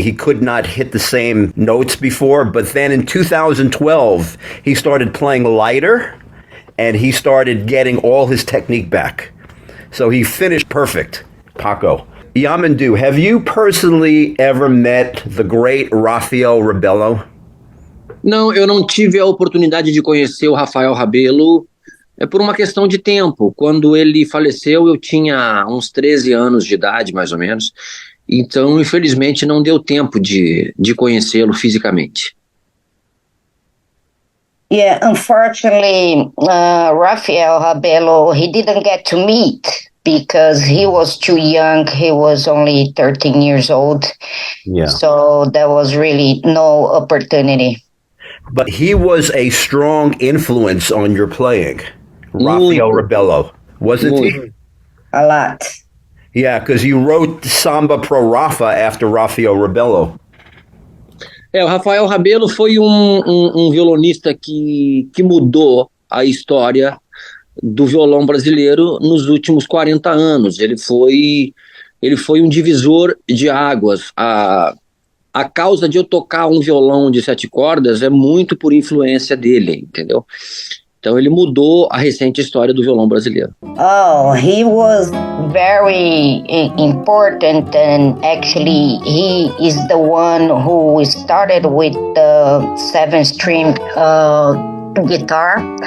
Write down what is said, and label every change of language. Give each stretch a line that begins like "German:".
English: He could not hit the same notes before, but then in 2012, he started playing lighter, and he started getting all his technique back. So he finished perfect, Paco. Yamandu, have you personally ever met the great Raphael Rabello?
Portuguese: Não, eu não tive a oportunidade de conhecer o Raphael Rabello. É por uma questão de tempo. Quando ele faleceu, eu tinha uns 13 anos de idade, mais ou menos. Então, infelizmente, não deu tempo de conhecê-lo fisicamente.
English: Yeah, unfortunately, Raphael Rabello, he didn't get to meet because he was too young. He was only 13 years old. Yeah. So there was really no opportunity. But he was a strong influence on your playing. Raphael Rabello, wasn't he? A lot. Yeah, because you wrote Samba Pro Rapha after Raphael Rabello.
Portuguese: O Raphael Rabello foi um violonista que mudou a história do violão brasileiro nos últimos 40 anos. Ele foi um divisor de águas. A causa de eu tocar um violão de 7 cordas é muito por influência dele, entendeu? Então ele mudou a recente história do violão brasileiro.
English: Oh, he was very important, and actually he is the one who started with the 7-string guitar.